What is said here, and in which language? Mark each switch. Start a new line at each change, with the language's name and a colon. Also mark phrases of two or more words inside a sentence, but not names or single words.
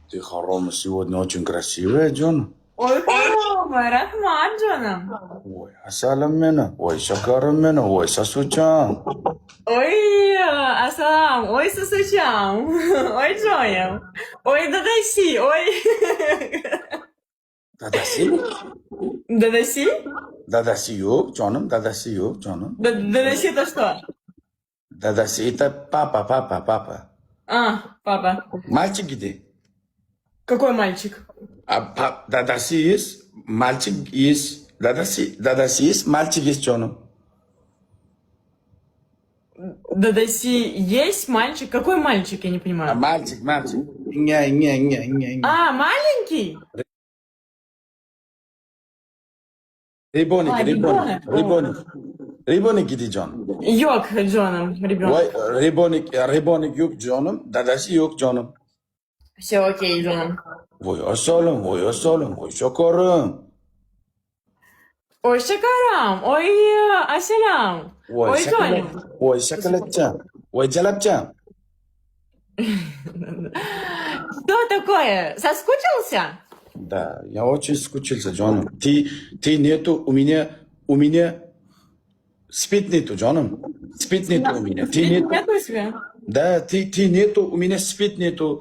Russian: хоромы сегодня очень красивая, Джон. Ой, хоромы, рахмат, Джоном.
Tajik: Ой, асалам мена, ой, шакарам мена, ой, сасучан. Ой, ассалам, ой, сусучам, ой, Джоем, ой, дадаси, ой. Dadasi? Дадаси?
Turkish: Dadasi yok canım, dadasi yok canım.
Russian: Дадаси это что? Dadasi это папа. Папа. Мальчик где? Какой мальчик? Dadasi есть, мальчик есть. Dadasi есть, мальчик есть canım. Дадаси есть мальчик? Какой мальчик, я не понимаю. Мальчик. Не. Маленький? Ребенок где canım? Yok Джоном, ребенок.
Turkish: Ой, ребенок yok canım, dadasi yok canım.
Russian: Все окей, Джоном.
Tajik: Ой, асалам, ой, шакарым. Ой, шакарам, ой, ассалям, ой, Джоним. Ой, шоколадчан, ой, джалапчан.
Russian: Что такое? Соскучился? Да, я очень скучился, Джоном. Ты нету, у меня спит нету, Джоном. Спит нету у меня. Ты нету. Нету себя? Да, ты нету, у меня спит нету.